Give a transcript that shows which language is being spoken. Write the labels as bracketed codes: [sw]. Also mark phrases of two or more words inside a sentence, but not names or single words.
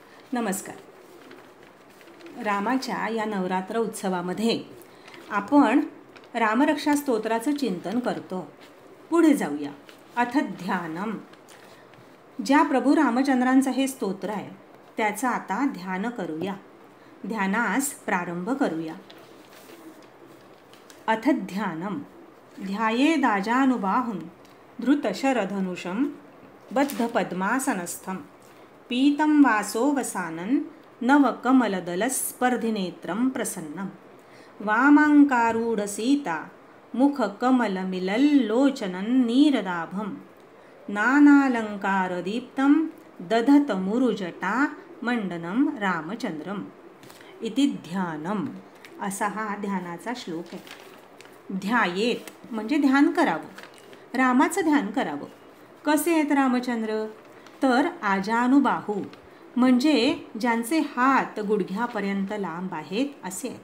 [mr] नमस्कार. रामाच्या या नवरात्र उत्सवामध्ये आपण रामरक्षा स्तोत्राचं चिंतन करतो. पुढे जाऊया. [sa] अथ ध्यानम. [mr] ज्या प्रभू रामचंद्रांचं हे स्तोत्र आहे त्याचं आता ध्यान करूया. ध्यानास प्रारंभ करूया. [sa] अथ ध्यानम. ध्यायेदाजानुबाहुं धृतशरधनुषं बद्धपद्मासनस्थं पीतं वासोवसानं नवकमलदलस्पर्धिनेत्रं प्रसन्नं वामाङ्कारूढसीता मुखकमलमिलल्लोचनं नीरदाभं नानालङ्कारदीप्तं दधतमुरुजटा मंडनं रामचंद्रम इति ध्यानम. [mr] असा हा ध्यानाचा श्लोक आहे. ध्यायेत म्हणजे ध्यान करावं, रामाचं ध्यान करावं. कसे आहेत रामचंद्र? तर आजानुबाहू म्हणजे ज्यांचे हात गुडघ्यापर्यंत लांब आहेत असे आहेत.